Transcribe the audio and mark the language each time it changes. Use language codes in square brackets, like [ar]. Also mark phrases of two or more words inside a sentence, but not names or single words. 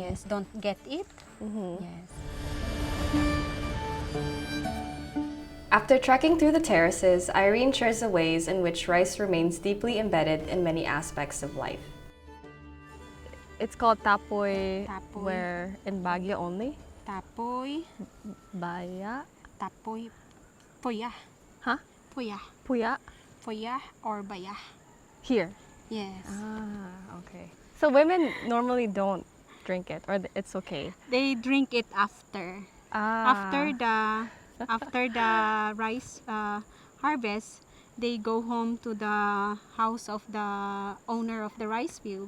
[en] Yes, don't get it. Yes. After trekking through the terraces, Irene shares the ways in which rice remains deeply embedded in many aspects of life. It's called Tapuy, where in Baguio only. Tapuy. Baya. Tapuy. Puya. Huh? Puya. Puya. Puya or baya. Here. Yes. Ah, okay. So women normally don't drink it, or it's okay. They drink it after. After the rice harvest, they go home to the house of the owner of the rice field.